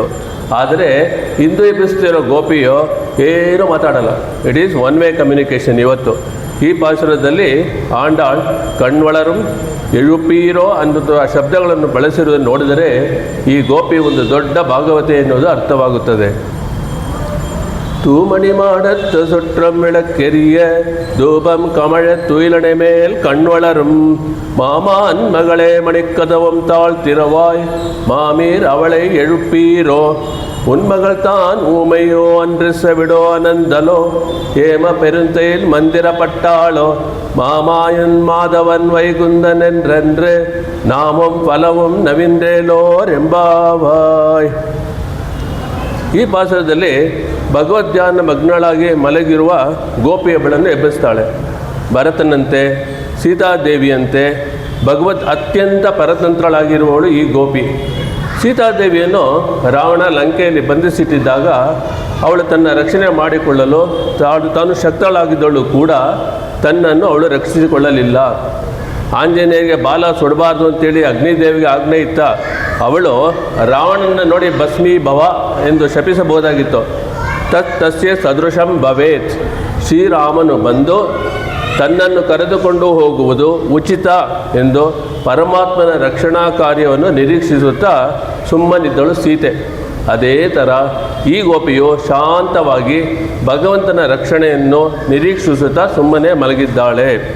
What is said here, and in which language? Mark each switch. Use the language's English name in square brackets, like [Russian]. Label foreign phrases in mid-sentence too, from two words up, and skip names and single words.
[Kannada] ಆದರೆ ಇಂದು ಎಬ್ಬಿಸ್ತಿರೋ ಗೋಪಿಯು ಏನೂ ಮಾತಾಡಲ್ಲ. [English] It is one way communication. [Kannada] ಇವತ್ತು ಈ ಪಾಶುರದಲ್ಲಿ ಆಂಡಾಳ್ [Tamil] கண்வளரும் எழுப்பீரோ [Kannada] ಅನ್ನೋದು ಆ ಶಬ್ದಗಳನ್ನು ಬಳಸಿರುವುದನ್ನು ನೋಡಿದರೆ ಈ ಗೋಪಿ ಒಂದು ದೊಡ್ಡ ಭಾಗವತೆ ಎನ್ನುವುದು ಅರ್ಥವಾಗುತ್ತದೆ. [Tamil] தூமணி மாடத்து சுற்றம் விளக்கெரிய தூபம் கமழ துயிலனை மேல் கண்வளரும் மாமான் மகளே மணிக்கதவம் தாழ் திறவாய் மாமீர் அவளை எழுப்பீரோ. உன்மகள் தான் ஊமையோ அன்று செவிடோ அனந்தலோ ஏம பெருந்தையில் மந்திரப்பட்டாளோ மாமாயன் மாதவன் வைகுந்தன் என்றென்று நாமும் பலவும் நவீன்றேலோர் ಎಂಬಾವಾಯ್. [Kannada] ಈ ಪಾಸರದಲ್ಲಿ ಭಗವದ್ಧ್ಯಾನ ಮಗ್ನಳಾಗಿ ಮಲಗಿರುವ ಗೋಪಿಯೊಬ್ಬಳನ್ನು ಎಬ್ಬಿಸ್ತಾಳೆ. ಭರತನಂತೆ ಸೀತಾದೇವಿಯಂತೆ ಭಗವದ್ ಅತ್ಯಂತ ಪರತಂತ್ರಳಾಗಿರುವವಳು ಈ ಗೋಪಿ. ಸೀತಾದೇವಿಯನ್ನು ರಾವಣ ಲಂಕೆಯಲ್ಲಿ ಬಂಧಿಸಿಟ್ಟಿದ್ದಾಗ ಅವಳು ತನ್ನ ರಕ್ಷಣೆ ಮಾಡಿಕೊಳ್ಳಲು ತಾನು ಶಕ್ತಳಾಗಿದ್ದವಳು ಕೂಡ ತನ್ನನ್ನು ಅವಳು ರಕ್ಷಿಸಿಕೊಳ್ಳಲಿಲ್ಲ. ಆಂಜನೇಯರಿಗೆ ಬಾಲ ಸುಡಬಾರ್ದು ಅಂತೇಳಿ ಅಗ್ನಿದೇವಿಗೆ ಆಜ್ಞೆ ಇತ್ತ. ಅವಳು ರಾವಣನ ನೋಡಿ [Sanskrit] ಭಸ್ಮೀ ಭವ [Kannada] ಎಂದು ಶಪಿಸಬಹುದಾಗಿತ್ತು. [Sanskrit] ತಸ್ಯ ಸದೃಶಂ ಭವೇತ್. [Kannada] ಶ್ರೀರಾಮನು ಬಂದು ತನ್ನನ್ನು ಕರೆದುಕೊಂಡು ಹೋಗುವುದು ಉಚಿತ ಎಂದು ಪರಮಾತ್ಮನ ರಕ್ಷಣಾ ಕಾರ್ಯವನ್ನು ನಿರೀಕ್ಷಿಸುತ್ತಾ ಸುಮ್ಮನಿದ್ದಳು ಸೀತೆ. ಅದೇ ಥರ ಈ ಗೋಪಿಯು ಶಾಂತವಾಗಿ ಭಗವಂತನ ರಕ್ಷಣೆಯನ್ನು ನಿರೀಕ್ಷಿಸುತ್ತಾ ಸುಮ್ಮನೆ ಮಲಗಿದ್ದಾಳೆ.